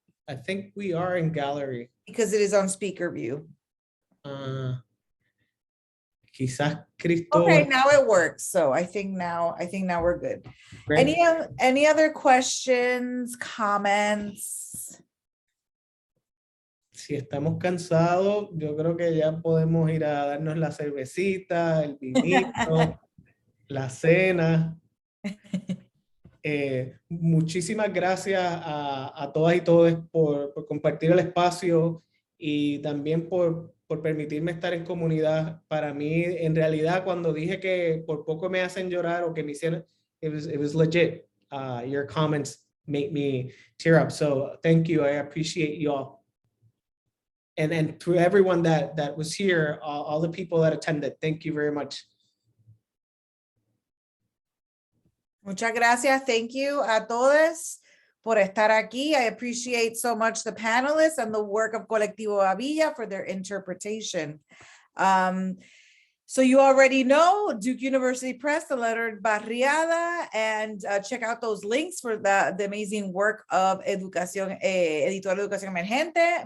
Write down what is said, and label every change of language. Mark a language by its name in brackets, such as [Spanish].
[English] I think we are in gallery. Because it is on speaker view. [Spanish] Quizás Cristo. [English] Okay, now it works. So I think now we're good. Great. Any other questions, comments? [Spanish] Si estamos cansados, yo creo que ya podemos ir a darnos la cervecita, el vinito, la cena. Muchísimas gracias a todas y todos por compartir el espacio y también por permitirme estar en comunidad. Para mí, en realidad, cuando dije que por poco me hacen llorar o que me hicieron, [English] it was legit. Your comments make me tear up. So thank you. I appreciate you all. and to everyone that was here, all the people that attended, thank you very much. [Spanish] Muchas gracias. [English] Thank you [Spanish] a todos por estar aquí. [English] I appreciate so much the panelists and the work of Colectivo Avilla for their interpretation. So you already know Duke University Press, the lettered Barriada, and check out those links for the amazing work of Editorial Educación Emergente.